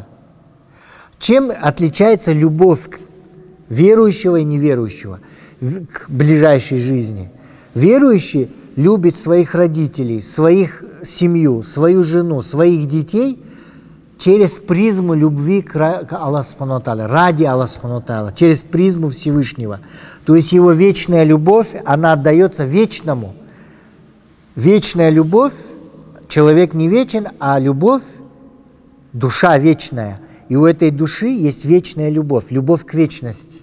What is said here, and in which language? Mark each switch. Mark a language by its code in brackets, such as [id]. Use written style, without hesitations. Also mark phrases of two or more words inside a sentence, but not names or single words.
[ru] Чем отличается любовь верующего и неверующего к ближайшей жизни? Верующий любит своих родителей, своих семью, свою жену, своих детей через призму любви к Аллаху [ar] سبحانه وتعالى, [ru] ради Аллаха [ar] سبحانه وتعالى, [ru] через призму Всевышнего. То есть его вечная любовь, она отдается вечному. Вечная любовь, человек не вечен, а любовь, душа вечная. И у этой души есть вечная любовь, любовь к вечности.